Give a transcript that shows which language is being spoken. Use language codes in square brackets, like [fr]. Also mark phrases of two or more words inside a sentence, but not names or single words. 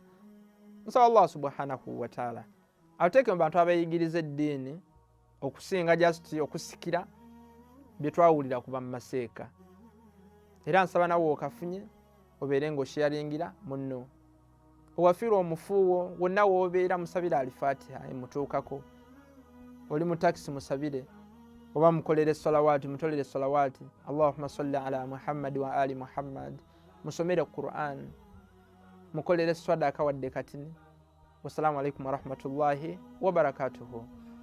[lg] Nsaba [ar] الله سبحانه وتعالى [lg] ateeke mu bantu abeeyigiriza eddiini okusinga just okusikira bye twawulira kuba mu maseeka. Era nsaba nawe okafunye obeere ng'osharingira munno. Owafiirwa omufuuwo wonna w'obeera musabire alifatiha emutuukako. Oli mu takisi musabire, oba mukolere salawaati mutolere salawaati. [ar] اللهم صل على محمد وعلى آل محمد. [lg] Musomere Qur'an, mukolere sadaka wadde katini. [ar] والسلام عليكم ورحمة الله وبركاته.